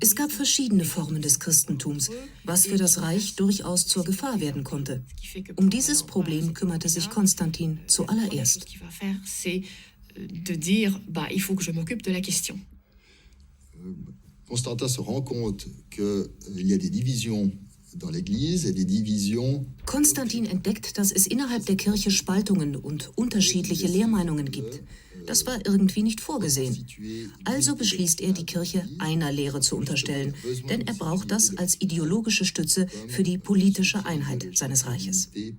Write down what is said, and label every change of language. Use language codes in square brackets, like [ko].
[de] Es gab verschiedene Formen des Christentums, was für das Reich durchaus zur Gefahr werden konnte. Um dieses Problem kümmerte sich Konstantin zuallererst. [fr] Ce qu'il va faire, c'est de dire, il faut que je m'occupe de la question. Constantin se rend compte qu'il y a des divisions dans l'Église et des divisions. [de] Konstantin entdeckt, dass es innerhalb der Kirche Spaltungen und unterschiedliche Lehrmeinungen gibt. Das war irgendwie nicht vorgesehen. Also beschließt er, die Kirche einer Lehre zu unterstellen, denn er braucht das als ideologische Stütze für die politische Einheit seines Reiches.